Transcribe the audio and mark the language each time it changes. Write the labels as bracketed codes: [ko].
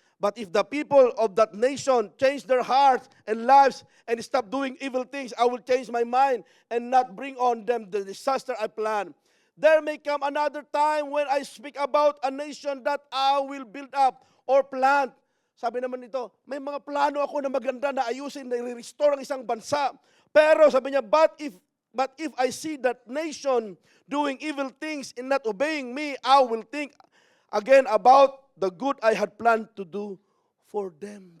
[en] But if the people of that nation change their hearts and lives and stop doing evil things, I will change my mind and not bring on them the disaster I plan. There may come another time when I speak about a nation that I will build up or plant. [tl] Sabi naman nito, may mga plano ako na maganda na ayusin, na i-restore ang isang bansa. Pero sabi niya, [en] but if I see that nation doing evil things and not obeying me, I will think again about the good I had planned to do for them.